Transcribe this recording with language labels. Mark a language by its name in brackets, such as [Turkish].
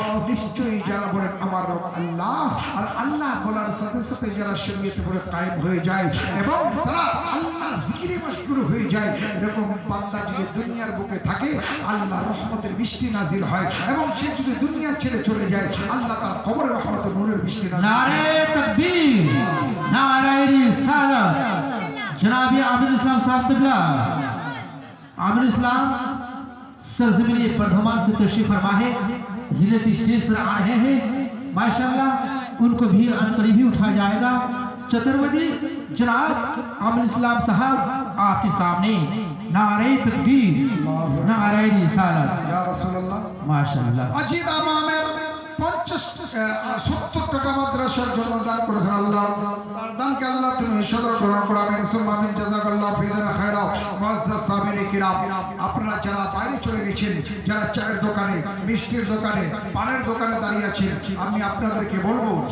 [Bangla] নিশ্চয়ই যারা বলেন আমার রব আল্লাহ আর আল্লাহ বলার সাথে সাথে যারা শরীয়তে পড়ে কায়েম হয়ে যায় এবং তারা আল্লাহর জিকিরে মশগুল হয়ে যায় এরকম বান্দা যদি দুনিয়ার বুকে থাকে আল্লাহর রহমতের বৃষ্টি নাজিল হয় এবং সে যদি দুনিয়া ছেড়ে চলে যায় আল্লাহ তার কবরের রহমতের নূরের বৃষ্টি নাজিল [Hindi] नारे तकबीर नारे रिसालत जनाब आमिर इस्लाम साहब तबला आमिर इस्लाम सरजमीन बर्धमान से तशरीफ फरमा है जिन्हें स्टेज पर आ रहे हैं माशाअल्लाह उनको भी अनकरीब ही उठाया जाएगा चतुर्वेदी जनाब आमिर इस्लाम साहब आपके सामने नारे तकबीर नारे रिसालत [Bangla] ইয়া রাসূলুল্লাহ [Hindi] माशाअल्लाह [Bangla] আজিদ আমামের 70 টাকা মাদ্রাসার জন্য দান করেছেন আল্লাহ তার দানকে আল্লাহ তুমি সদর গ্রহণ করো আমিন সুম্মা আমিন জাযাকাল্লাহ ফিদান খায়রা মুআজ্জাজ সাবিরি কিরাম আপনারা যারা বাইরে চলে গেছেন যারা চায়ের দোকানে মিষ্টির দোকানে পানের দোকানে দাঁড়িয়ে আছেন আমি আপনাদেরকে বলবো